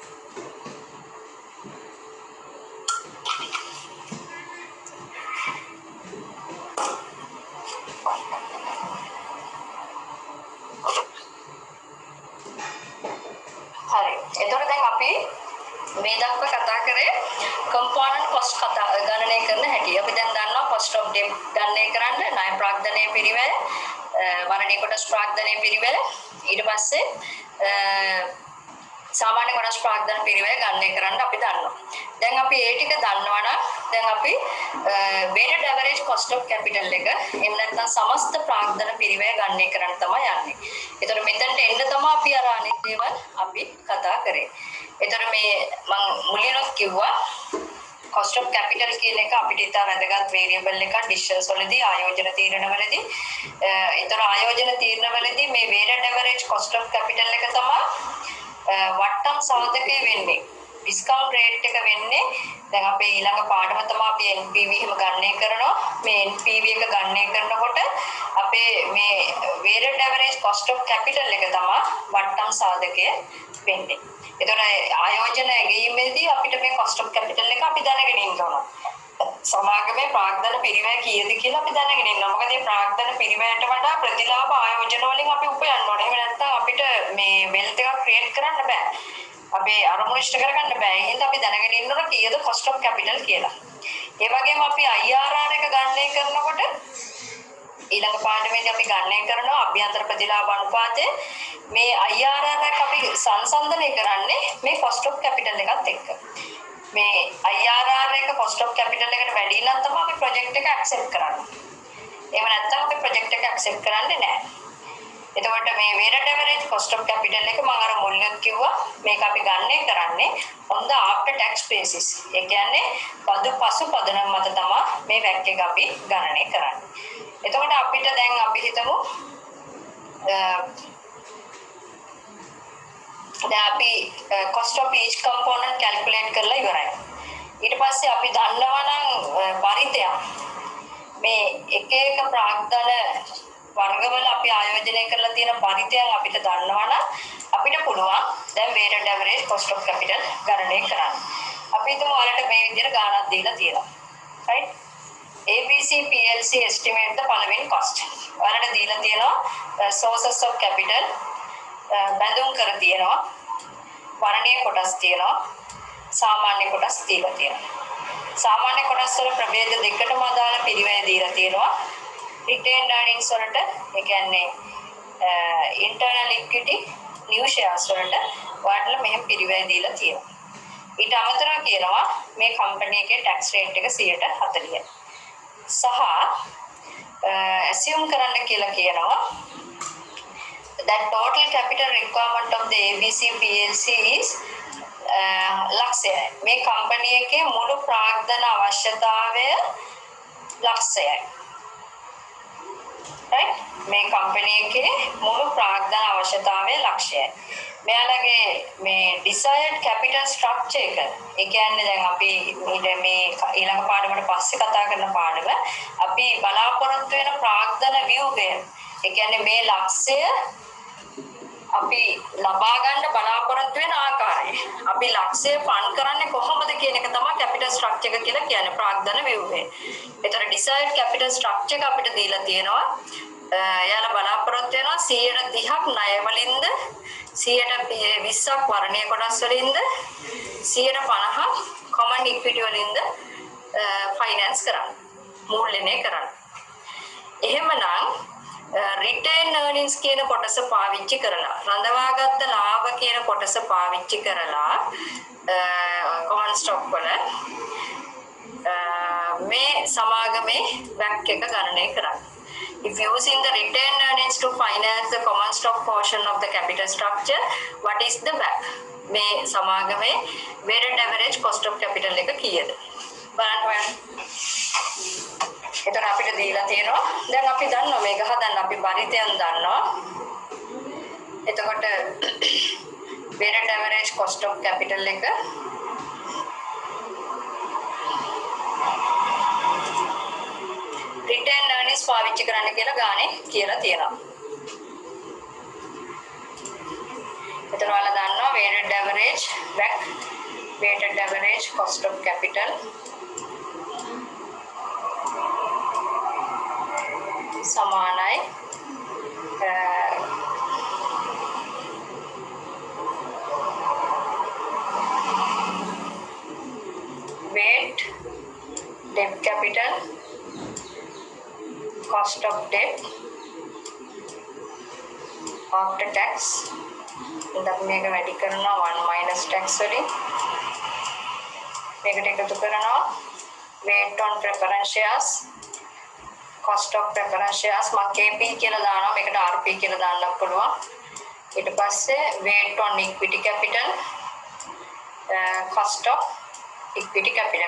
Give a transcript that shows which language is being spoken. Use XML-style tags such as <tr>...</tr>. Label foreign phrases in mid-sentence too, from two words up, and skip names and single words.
<si>හරි. එතකොට දැන් අපි මේ දක්වා කතා කරේ</si> <en>component cost</en> <si>ගණනය කරන හැටි. අපි දැන් දන්නවා</si> <en>cost of debt</en> <si>ගණනය කරන්න ණය ප්‍රාග්ධනයේ පිරිවෙල, වරණී කොටස් ප්‍රාග්ධනයේ පිරිවෙල, ඊට පස්සේ සාමාන්‍ය කොටස් ප්‍රාග්ධන පිරිවැය ගණනය කරන්න අපි දන්නවා. දැන් අපි ඒ ටික දන්නවා නම් දැන් අපි</si> <en>weighted average cost of capital</en> <si>එක එහෙම නැත්නම් සමස්ත ප්‍රාග්ධන පිරිවැය ගණනය කරන්න තමයි යන්නේ. ඒතර මෙතනට එන්න තමයි අපි අර අනිත් දේවල් අපි කතා කරේ. ඒතර මේ මම මුලින්ම කිව්වා</si> <en>cost of capital</en> <si>කියන එක අපිට ඉතා වැදගත් variable එකක් decisions වලදී ආයෝජන තීරණවලදී. ඒතර ආයෝජන තීරණවලදී මේ</si> <en>weighted average cost of capital</en> <si>එක තමයි වට්ටම් සාධකය වෙන්නේ.</si> <en>discount rate</en> <si>එක වෙන්නේ දැන් අපේ ඊළඟ පාඩම තමයි අපි NPV එහෙම ගණනය කරනවා. මේ NPV එක ගණනය කරනකොට අපේ මේ</si> <en>weighted average cost of capital</en> <si>එක තමයි වට්ටම් සාධකය වෙන්නේ. එතකොට ආයෝජන ඇගීමේදී අපිට මේ</si> <en>cost of capital</en> <si>එක අපි දැනගෙන ඉන්න ඕන. සමාගමේ ප්‍රාග්ධන පිරිවැය කීයද කියලා අපි දැනගෙන ඉන්නවා. මොකද මේ ප්‍රාග්ධන පිරිවැයට වඩා ප්‍රතිලාභ ආයෝජන වලින් අපි උපයන්න ඕනේ. එහෙම නැත්නම් අපිට මේ වෙල්ත් එකක් ක්‍රියේට් කරන්න බෑ. අපේ අරමුණු ඉෂ්ට කරගන්න බෑ. ඒ හින්දා අපි දැනගෙන ඉන්න ඕන කීයද</si> <en>cost of capital</en> <si>කියලා. ඒ වගේම අපි IRR එක ගණනය කරනකොට ඊළඟ පාඩමේදී අපි ගණනය කරනවා අභ්‍යන්තර ප්‍රතිලාභ අනුපාතය. මේ IRR එක අපි සංසන්දනය කරන්නේ මේ</si> <en>cost of capital</en> <si>එකත් එක්ක. මේ IRR එක</si> <en>cost of capital</en> <si>එකට වැඩි නම් තමයි අපි project එක accept කරන්නේ. එහෙම නැත්නම් අපි project එක accept කරන්නේ නැහැ. එතකොට මේ</si> <en>weighted average cost of capital</en> <si>එක මම අර මුලින්ම කිව්වා මේක අපි ගණනය කරන්නේ</si> <en>on the after tax basis.</en> <si>ඒ කියන්නේ පදු පසු පදනම් මත තමයි මේ වැක් එක අපි ගණනය කරන්නේ. එතකොට අපිට දැන් අපි හිතමු දැන් අපි</si> <en>cost of each component calculate</en> <si>කරලා ඉවරයි. ඊට පස්සේ අපි දන්නවා නම් පරිතයක් මේ එක එක ප්‍රාග්ධන වර්ගවල අපි ආයෝජනය කරලා තියෙන පරිතයන් අපිට දන්නවා නම් අපිට පුළුවන් දැන්</si> <en>weighted average cost of capital</en> <si>ගණනය කරන්න. අපි හිතමු ඔයාලට මේ විදිහට ගාණක් දීලා තියෙනවා. right?</si> <en>ABC PLC estimate the following cost.</en> <si>ඔයාලට දීලා තියෙනවා</si> <en>sources of capital</en> <si>බඳුන් කර තියෙනවා. වර්ණීය කොටස් තියෙනවා. සාමාන්‍ය කොටස් දීලා තියෙනවා. සාමාන්‍ය කොටස් වල ප්‍රභේද දෙකටම අදාළ පිරිවැය දීලා තියෙනවා.</si> <en>retained earnings</en> <si>වලට ඒ කියන්නේ</si> <en>internal equity new shares</en> <si>වලට ඔයාලට මෙහෙම පිරිවැය දීලා තියෙනවා. ඊට අමතරව කියනවා මේ කම්පැනි එකේ</si> <en>tax rate</en> <si>එක 140යි.</si> <en>සහ assume</en> <si>කරන්න කියලා කියනවා</si> <en>that total capital requirement of the ABC PLC is ලක්ෂයයි.</en> <si>මේ කම්පැනි එකේ මුළු ප්‍රාග්ධන අවශ්‍යතාවය ලක්ෂයයි. right? මේ කම්පැනි එකේ මුළු ප්‍රාග්ධන අවශ්‍යතාවය ලක්ෂයයි. මෙයාලගේ මේ</si> <en>desired capital structure</en> <si>එක ඒ කියන්නේ දැන් අපි මේ ඊළඟ පාඩමකට පස්සේ කතා කරන පාඩම අපි බලාපොරොත්තු වෙන ප්‍රාග්ධන ව්‍යුහය ඒ කියන්නේ මේ ලක්ෂය අපි ලබා ගන්න බලාපොරොත්තු වෙන ආකාරය අපි ලක්ෂය ෆන්ඩ් කරන්නේ කොහොමද කියන එක තමයි</si> <en>capital structure</en> <si>එක කියලා කියන්නේ ප්‍රාග්ධන ව්‍යුහය. ඒතර</si> <en>desired capital structure</en> <si>එක අපිට දීලා තියෙනවා. එයාලා බලාපොරොත්තු වෙනවා 130ක් ණය වලින්ද 120ක් වර්ණීය කොටස් වලින්ද 150ක්</si> <en>common equity</en> <si>වලින්ද finance කරන්න. මූල්‍යණය කරන්න. එහෙමනම්</si> <en>retained earnings</en> <si>කියන කොටස පාවිච්චි කරලා රඳවාගත්ත ලාභ කියන කොටස පාවිච්චි කරලා</si> <en>common stock</en> <si>වල මේ සමාගමේ වැක් එක ගණනය කරන්න.</si> <en>If using the retained earnings to finance the common stock portion of the capital structure, what is the WACC?</en> <si>මේ සමාගමේ</si> <en>weighted average cost of capital</en> <si>එක කීයද? බලන්න ඔයන්. එතන අපිට දීලා තියෙනවා. දැන් අපි දන්නවා මේක හදන්න අපි පරිතයන් දන්නවා. එතකොට</si> <en>weighted average cost of capital</en> <si>එක</si> <en>retained earnings</en> <si>පාවිච්චි කරන්න කියලා ගානේ කියලා තියෙනවා.</si> <en>එතන ඔයාලා දන්නවා weighted average WACC weighted average cost of capital සමානයි weight debt capital cost of debt after tax</en> <si>අපි මේක වැඩි කරනවා</si> <en>1 minus tax වලින්.</en> <si>මේකට එකතු කරනවා</si> <en>weight on preference shares, cost of preference shares</en> <si>මම KP කියලා දානවා. මේකට RP කියලා දාන්නත් පුළුවන්. ඊට පස්සේ</si> <en>weight on equity capital, cost of equity capital.</en>